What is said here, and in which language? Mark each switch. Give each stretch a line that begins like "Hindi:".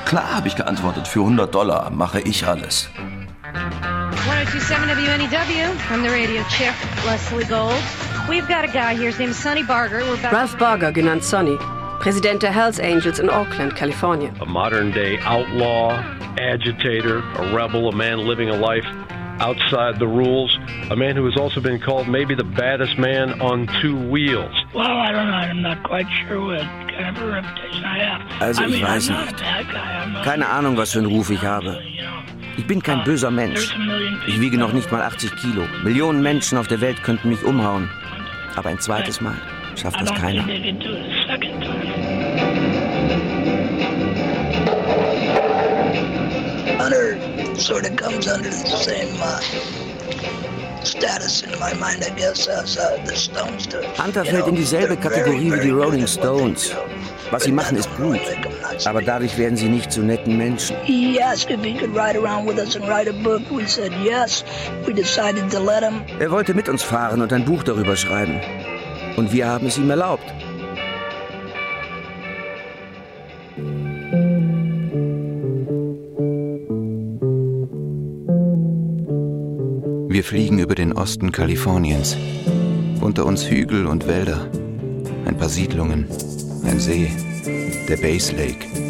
German: Klar, habe ich geantwortet, für $100 mache ich alles.
English: 1027 WNEW, from the radio chief Leslie Gold. We've got a guy here, his name is Sonny Barger.
German: Ralph Barger, genannt Sonny, Präsident der Hells Angels in Oakland, California.
English: A modern day outlaw. agitator, a rebel, a man living a life outside the rules, a man who has also been called maybe the baddest man on two wheels. Well, I don't know. I'm not quite sure what kind of a reputation I have. Also, I mean,
German: ich weiß nicht.
English: I'm not a bad guy.
German: Keine Ahnung, was für einen Ruf ich habe. Ich bin kein böser Mensch. Ich wiege noch nicht mal 80 Kilo. Millionen Menschen auf der Welt könnten mich umhauen. Aber ein zweites Mal schafft das keiner.
English: Hunter sort of comes under the same status in my mind, I guess, as the Stones do.
German: Hunter fällt in dieselbe Kategorie wie die Rolling Stones. Was sie machen, ist gut. Aber dadurch werden sie nicht zu netten Menschen.
English: He asked if he could ride around with us and write a book. We said yes. We decided to let him.
German: Er wollte mit uns fahren und ein Buch darüber schreiben. Und wir haben es ihm erlaubt. Wir fliegen über den Osten Kaliforniens. Unter uns Hügel und Wälder. Ein paar Siedlungen. Ein See. Der Base Lake.